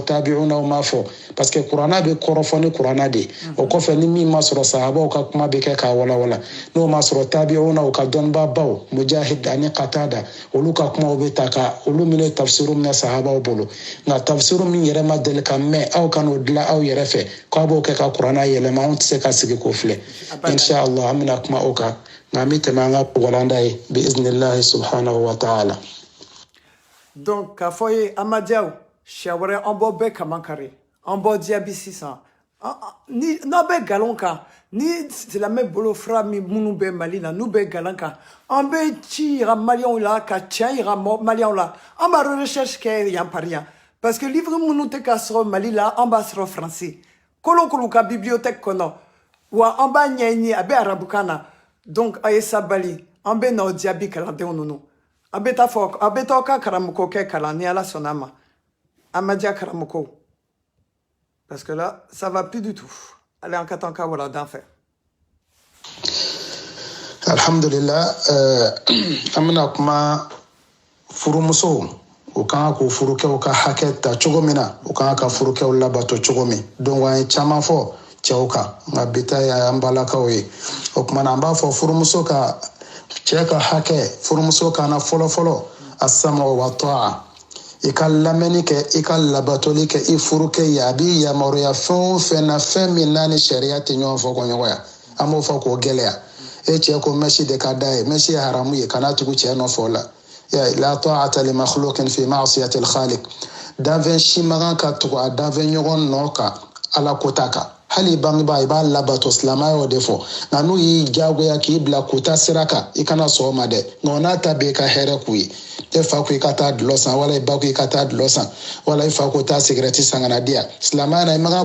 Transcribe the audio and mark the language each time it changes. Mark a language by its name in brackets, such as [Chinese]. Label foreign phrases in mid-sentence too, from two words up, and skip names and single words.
[Bambara] tabi'unaw m'a fɔ [French] parce que [Bambara] kuranna bɛ kɔrɔfɔ ni kuranna de o kɔfɛ ni min ma sɔrɔ sahabaw ka kuma bɛ kɛ k'a walawala n'o ma sɔrɔ tabi'unaw ka dɔnnibaa baw mujahid ani qatada olu ka kumaw bɛ ta ka olu minɛ tafsiru minɛ sahabaw bolo nka tafsiru min yɛrɛ ma deli ka mɛn aw ka n'o dilan aw yɛrɛ fɛ k'aw b'o kɛ ka kuranna yɛlɛma anw tɛ se ka sigi k'o filɛ inshallah an bɛna kuma o kan nka an bɛ tɛmɛ an ka walanda ye bi [Arabic] بإذن الله سبحانه وتعالى. [Bambara] Donc k'a fɔ ye ahmadiyyaw siya wɛrɛ an bɔ bɛɛ kaman kari an bɔ diyabi sisan n'aw bɛ galon kan ni silamɛ bolo fura minnu bɛ mali la n'u bɛ galan kan an bɛ ci yira maliyɛnw la ka tiɲɛ yira maliyɛnw la an b'a recherche kɛ yan par yan [French] parce que [Bambara] livre minnu tɛ ka sɔrɔ mali la an b'a sɔrɔ faransi kolokolo ka bibliothèque kɔnɔ wa an b'a ɲɛɲini a bɛ arabukan na donc a ye sabali an bɛ n'aw jaabi kalandenw ninnu an bɛ taa fɔ a bɛ taa ka karamɔgɔ kɛ kalan ni ala sɔnna a ma ahmadiyya karamɔgɔw [French] parce que là ça va plus du tout allez [Bambara] an ka taa an ka waladan fɛ alhamdulillah an bɛna kuma furumusow o kan ka k'o furukɛw ka hakɛ ta cogo min na o kan ka furukɛw labato cogo min donc an ye caman fɔ cɛw kan nka bi ta ye an balakaw ye o kumana an b'a fɔ furumuso ka cɛ ka hakɛ furumuso kana fɔlɔfɔlɔ [Arabic] السمع و الطاعة [Bambara] i ka lamɛnni kɛ i ka labatoli kɛ i furukɛ ye a b'i yamaruya fɛn o fɛn na fɛn min n'a ni sariya tɛ ɲɔgɔn fɔ kɔɲɔgɔnya an b'o fɔ k'o gɛlɛya e cɛ ko mɛsi de ka d'a ye mɛsi ye haramu ye kana tugu cɛ nɔfɛ o la [Arabic] لا طاعة لمخلوق في معصية الخالق [Bambara] danfɛn si man kan ka tugu a danfɛn ɲɔgɔn nɔ kan ala kota kan hali bangebaa i b'a labato silamɛya y'o de fɔ nka n'u y'i diyagoya k'i bila kota sira kan i kana sɔn o ma dɛ nka o n'a ta bɛ i ka hɛrɛ k'u ye e fa ko i ka taa dulɔ san wala i ba ko i ka taa dulɔ san wala i fa ko taa sigarɛti san ka na di yan silamɛya na i ma kan